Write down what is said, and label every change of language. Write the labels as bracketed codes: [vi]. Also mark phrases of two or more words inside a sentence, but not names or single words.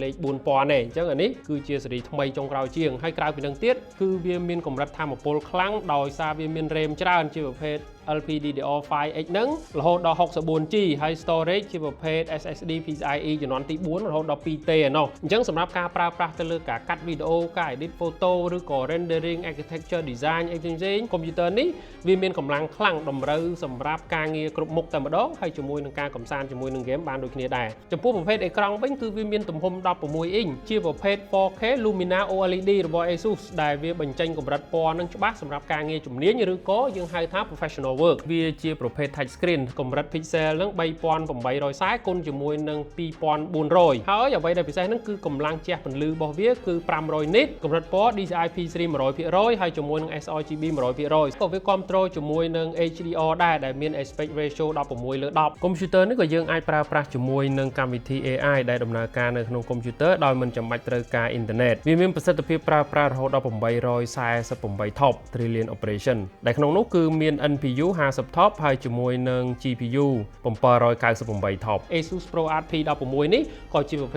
[km] លេខ4000ទេអញ្ចឹងអានេះគឺជាស៊េរីថ្មីចុងក្រោយជាងហើយក្រៅពីនឹងទៀតគឺវាមានកម្រិតថាមពលខ្លាំងដោយសារវាមាន RAM ច្រើនជាប្រភេទ LPDDR5X ហ្នឹងរហូតដល់ 64G ហើយ storage ជាប្រភេទ SSD PCIe ជំនាន់ទី4រហូតដល់ 2T ឯណោះអញ្ចឹង សម្រាប់ការប្រើប្រាស់ទៅលើការកាត់វីដេអូការ [en] edit photo [km] ឬក៏ [en] rendering architecture design [km] អីផ្សេងៗកុំព្យូទ័រនេះវាមានកម្លាំងខ្លាំងតម្រូវសម្រាប់ការងារគ្រប់មុខតែម្ដងហើយជាមួយនឹងការកម្សាន្តជាមួយនឹង game បានដូចគ្នាដែរចំពោះប្រភេទអេក្រង់វិញគឺវាមានទំហំ16អ៊ីងជាប្រភេទ 4K Lumina OLED របស់ ASUS ដែលវាបញ្ចេញកម្រិតពណ៌នឹងច្បាស់ សម្រាប់ការងារជំនាញឬក៏យើងហៅថា [en] professional work [km] វាជាប្រភេទ [en] touch screen [km] កម្រិត pixel នឹង3840គុណជាមួយនឹង2400ហើយអ្វីដែលពិសេសហ្នឹងគឺកម្លាំងជះពន្លឺរបស់វាគឺ500 nit កម្រិតពណ៌ DCI-P3 100% ហើយជាមួយនឹង sRGB 100% ក៏វាគ្រប់គ្រងជាមួយនឹង HDR ដែរដែលមាន [en] aspect ratio [km] 16:10កុំព្យូទ័រនេះក៏យើងអាចប្រើប្រាស់ជាមួយនឹងកម្មវិធី AI ដែលដំណើរការនៅក្នុងកុំព្យូទ័រដោយមិនចាំបាច់ត្រូវការអ៊ីនធឺណិតវាមានប្រសិទ្ធភាពប្រើប្រាស់រហូតដល់ 848 TOPS [en] Trillion Operation [km] ដែលក្នុងនោះគឺមាន NPU 50 TOPS ហើយជាមួយនឹង GPU 798 TOPS ASUS ProArt P16 នេះក៏ជាប្រភេទ